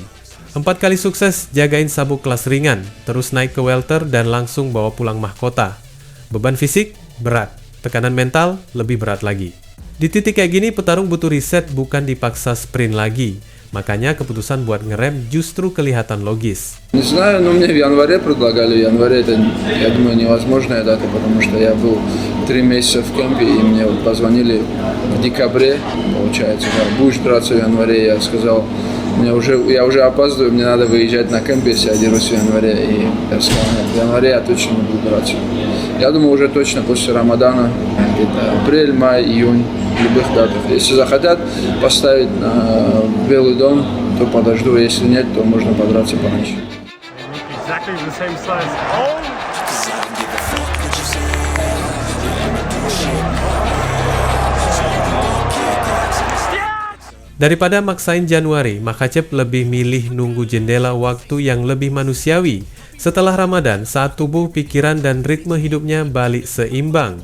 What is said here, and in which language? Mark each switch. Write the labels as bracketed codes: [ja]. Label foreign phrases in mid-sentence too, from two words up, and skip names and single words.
[id] 4 kali sukses jagain sabuk kelas ringan, terus naik ke welter dan langsung bawa pulang mahkota. Beban fisik berat, tekanan mental lebih berat lagi. Di titik kayak gini petarung butuh riset, bukan dipaksa sprint lagi. Makanya keputusan buat ngerem justru kelihatan logis. [ru] Не знаю, но мне в январе предлагали. В январе это, я думаю, невозможная дата, потому что я был 3 месяца в кемпе, и мне вот позвонили в декабре, получается, да, будешь драться в январе. Я сказал, я уже опаздываю, мне надо выезжать на кемп, если я дерусь в январе. И я сказал, нет, в январе я точно не буду драться. Я думаю, уже точно после Рамадана, где-то апрель, май, июнь, в любых датах. Если захотят поставить на Белый дом, то подожду, если нет, то можно подраться пораньше. [en] Exactly the same size. Oh! [id] Daripada maksain Januari, Makhachev lebih milih nunggu jendela waktu yang lebih manusiawi. Setelah Ramadan, saat tubuh, pikiran, dan ritme hidupnya balik seimbang.